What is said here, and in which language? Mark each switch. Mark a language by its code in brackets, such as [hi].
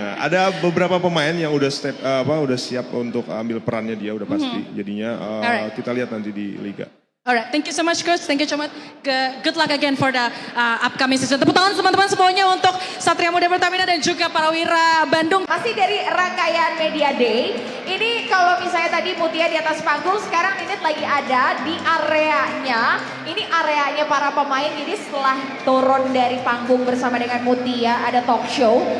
[id] Ada beberapa pemain yang udah udah siap untuk ambil perannya dia udah pasti. Jadinya kita lihat nanti di Liga. [en] Alright, thank you so much coach, thank you so much. Good luck again for the upcoming season. [id] Tepuk tangan teman-teman semuanya untuk Satria Muda Pertamina dan juga Prawira Bandung. Masih dari rangkaian Media Day, ini kalau misalnya tadi Mutia di atas panggung, sekarang Ninit lagi ada di areanya. Ini areanya para pemain, jadi setelah turun dari panggung bersama dengan Mutia, ada talk show.